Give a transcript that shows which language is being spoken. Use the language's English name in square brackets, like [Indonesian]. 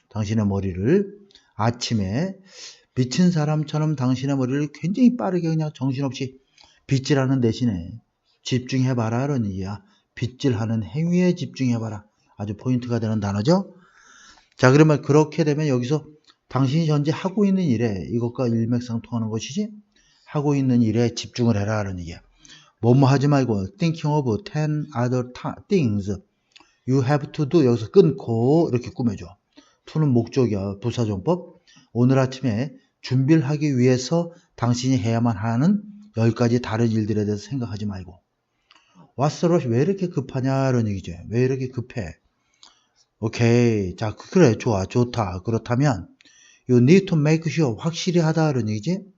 [Korean] 당신의 머리를 아침에 미친 사람처럼 당신의 머리를 굉장히 빠르게 그냥 정신없이 빗질하는 대신에 집중해봐라 이런 얘기야. 빗질하는 행위에 집중해봐라. 아주 포인트가 되는 단어죠. 자 그러면 그렇게 되면 여기서 당신이 현재 하고 있는 일에 이것과 일맥상통하는 것이지 하고 있는 일에 집중을 해라 하는 얘기야. 뭐뭐 하지 말고 [English] thinking of 10 other things you have to do [Korean] 여기서 끊고 이렇게 꾸며줘. to는 목적이야. 부사정법. 오늘 아침에 준비를 하기 위해서 당신이 해야만 하는 10가지 다른 일들에 대해서 생각하지 말고 [English] What's the rush? [Korean] 왜 이렇게 급하냐 이런 얘기죠. 왜 이렇게 급해? 오케이. 자 그래 좋아 좋다. 그렇다면 [English] You need to make sure [Korean] 확실히 하다 이런 얘기지.